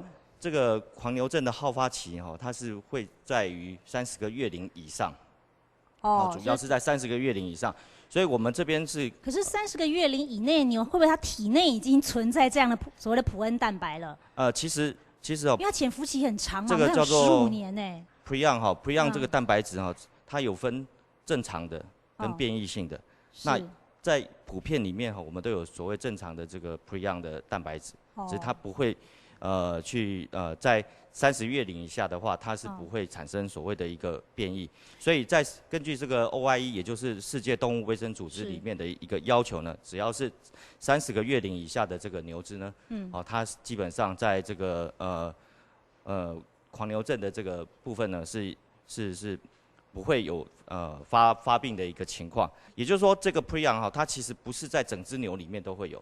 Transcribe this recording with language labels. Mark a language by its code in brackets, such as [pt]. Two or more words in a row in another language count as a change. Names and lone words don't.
[zh] 這個狂牛症的好發期哈，它是會在於30個月齡以上，主要是在30個月齡以上，所以我們這邊是。可是 30個月齡以內牛，會不會它體內已經存在這樣的所謂的普恩蛋白了？其實哦，因為它潛伏期很長嘛，這個叫做 15年呢。 Prion 哈，Prion 這個蛋白質哈，它有分正常的跟變異性的。那在普遍裡面哈，我們都有所謂正常的這個 Prion 的蛋白質，只是它不會。在30月齡以下的話，它是不會產生所謂的一個變異，所以在根據這個 OIE， 也就是世界動物衛生組織裡面的一個要求呢，只要是30個月齡以下的這個牛隻呢，它基本上在這個狂牛症的這個部分呢，是不會有發病的一個情況，也就是說，這個 Prion 哈，它其實不是在整隻牛裡面都會有。